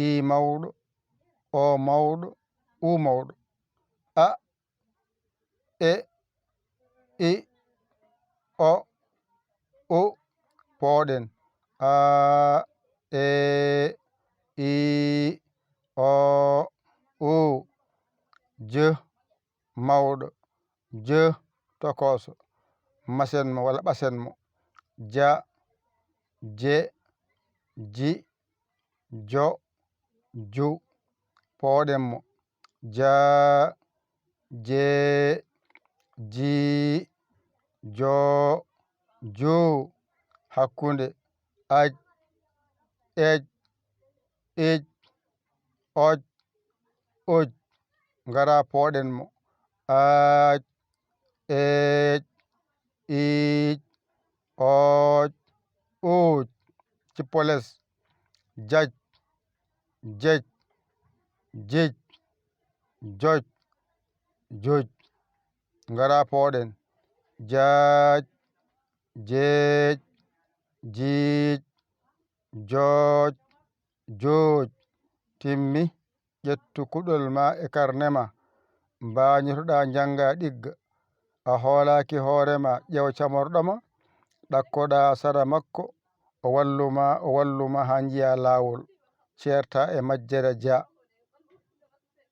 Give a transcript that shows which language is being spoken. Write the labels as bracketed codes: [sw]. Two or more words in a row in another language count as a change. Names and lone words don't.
[ff] mawɗo o mawɗo u mawɗo a e i o u pooɗen a e i o u je mawɗo je tokoso masenmo walla ɓasenmo ja je ji jo ju pooɗenmo ja je ji jo ju hakkude aj ej ij oj uj ngara pooɗenmo aj ej ij oj uj cippoles jaj jej jij joj juj ngara pooɗen jaaj jeej jiij jooj juuj timmi ƴettu kuɗol ma e karnema mbañotoɗa janga ɗigga a hoolaki hoorema ƴew camorɗoma ɗakkoɗa sara makko o walluma ha jiiya lawol certa e majjere ja